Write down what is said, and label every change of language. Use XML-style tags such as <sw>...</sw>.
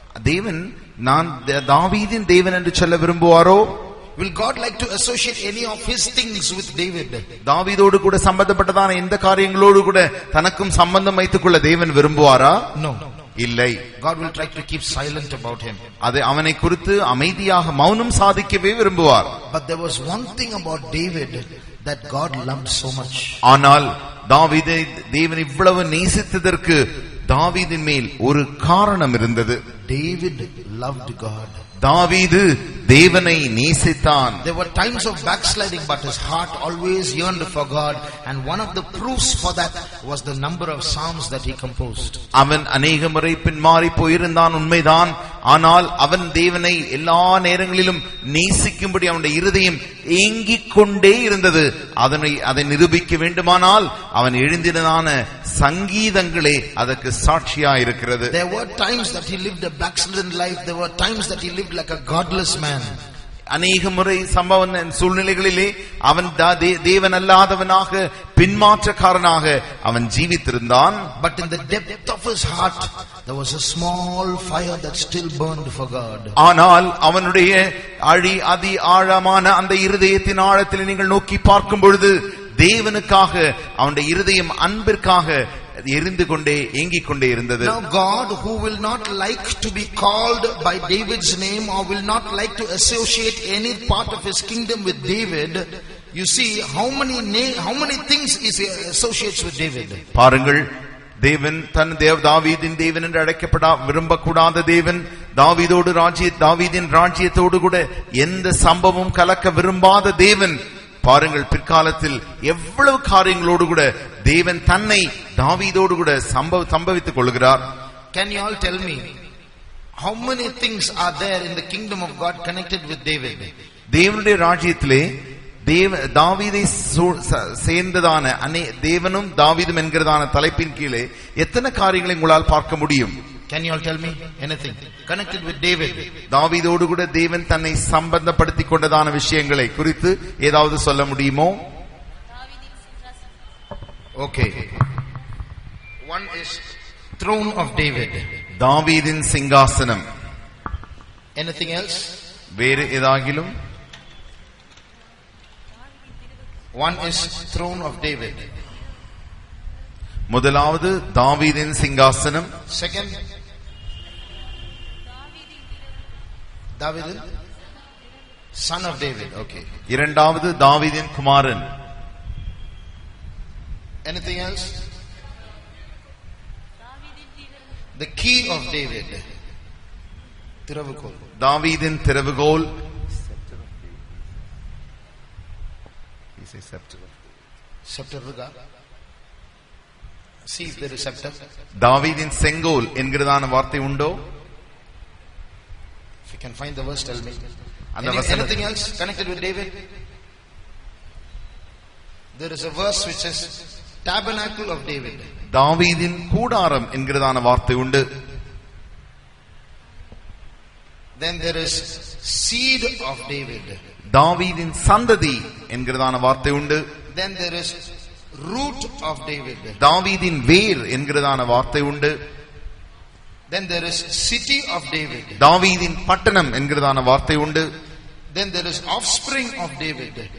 <ta>தேவன் நான் தாவீதின் தேவன் என்று சொல்ல விரும்புவாரோ?</ta> <en>Will God like to associate any of his things with David?</en> <ta>தாவீதோடு கூட சம்பந்தப்பட்டதான எந்த காரியங்களோடு கூட தனக்கும் சம்பந்தம் வைத்துக் கொள்ள தேவன் விரும்புவாரா?</ta> <en>No.</en> <ta>இல்லை.</ta> <en>God will try to keep silent about him.</en> <ta>அது அவனை குறித்து அமைதியாக மௌனம் சாதிக்கவே விரும்புவார்.</ta> <en>But there was one thing about David that God loved so much.</en> <ta>ஆனால் தாவீதை தேவன் இவ்வளவு நேசித்ததற்கு தாவீதின் மேல் ஒரு காரணம் இருந்தது.</ta> <en>David loved God.</en> <ta>தாவீது தேவனை நேசித்தான்.</ta> <en>There were times of backsliding, but his heart always yearned for God, and one of the proofs for that was the number of psalms that he composed.</en> <ta>அவன் அநேக முறை பின்மாறி போயிருந்தான், உண்மைதான். ஆனால் அவன் தேவனை எல்லா நேரங்களிலும் நேசிக்கும்படி அவனுடைய இருதயம் ஏங்கிக் கொண்டே இருந்தது. அதை நிரூபிக்க வேண்டுமானால் அவன் எழுதினதான சங்கீதங்களே அதற்கு சாட்சியா இருக்கிறது.</ta> <en>There were times that he lived a backslidden life. There were times that he lived like a godless man.</en> <ta>அநேக முறை சூழ்நிலைகளிலே அவன் தேவன் அல்லாதவனாக, பின்மாற்றக்காரனாக அவன் ஜீவித்திருந்தான்.</ta> <en>But in the depth of his heart there was a small fire that still burned for God.</en> <ta>ஆனால் அவனுடைய அதி ஆழமான அந்த இருதயத்தின் ஆழத்தில் நீங்கள் நோக்கி பார்க்கும் பொழுது தேவனுக்காக அவனுடைய இருதயம் அன்பிற்காக எரிந்து கொண்டே ஏங்கிக் கொண்டே இருந்தது.</ta> <en>Now God, who will not like to be called by David's name or will not like to associate any part of his kingdom with David, you see how many things he associates with David.</en> <ta>பாருங்கள், தேவன் தன் தாவீதின் தேவன் என்று அழைக்கப்பட விரும்பக்கூடாத தேவன், தாவீதின் ராஜ்யத்தோடு கூட எந்த சம்பவமும் கலக்க விரும்பாத தேவன் பாருங்கள், பிற்காலத்தில் எவ்வளவு காரியங்களோடு கூட தேவன் தன்னை தாவீதோடு கூட சம்பவித்துக் கொள்கிறார்.</ta> <en>Can you all tell me how many things are there in the kingdom of God connected with David?</en> <ta>தேவனுடைய ராஜ்யத்திலே தாவீதை சேர்ந்ததான தேவனும் தாவீதும் என்கிறதான தலைப்பின் கீழே எத்தனை காரியங்களை உங்களால் பார்க்க முடியும்?</ta> <en>Can you all tell me anything connected with David?</en> <ta>தாவீதோடு கூட தேவன் தன்னை சம்பந்தப்படுத்திக் கொண்டதான விஷயங்களை குறித்து ஏதாவது சொல்ல முடியுமோ?</ta> <en>Okay. One is throne of David.</en> <ta>தாவீதின் சிங்காசனம்.</ta> <en>Anything else?</en> <ta>வேறு ஏதாகிலும்?</ta> <en>One is throne of David.</en> <ta>முதலாவது தாவீதின் சிங்காசனம்.</ta> <en>Second, David, son of David. Okay.</en> <ta>இரண்டாவது தாவீதின் குமாரன்.</ta> <en>Anything else? The key of David. திறவுகோல்.</en> <ta>தாவீதின் திறவுகோல்.</ta> <en>Scepter. See if there is scepter.</en> <ta>தாவீதின் செங்கோல் என்கிறதான வார்த்தை உண்டோ?</ta> <en>If you can find the verse, tell me. Anything else connected with David? There is a verse which says tabernacle of David.</en> <ta>தாவீதின் கூடாரம் என்கிறதான வார்த்தை உண்டு.</ta> <en>Then there is seed of David.</en> <ta>தாவீதின் சந்ததி என்கிறதான வார்த்தை உண்டு.</ta> <en>Then there is root of David.</en> <ta>தாவீதின் வேர் என்கிறதான வார்த்தை உண்டு.</ta> <en>Then there is city of David.</en> <ta>தாவீதின் பட்டணம் என்கிறதான வார்த்தை உண்டு.</ta> <en>Then there is offspring of David.</en>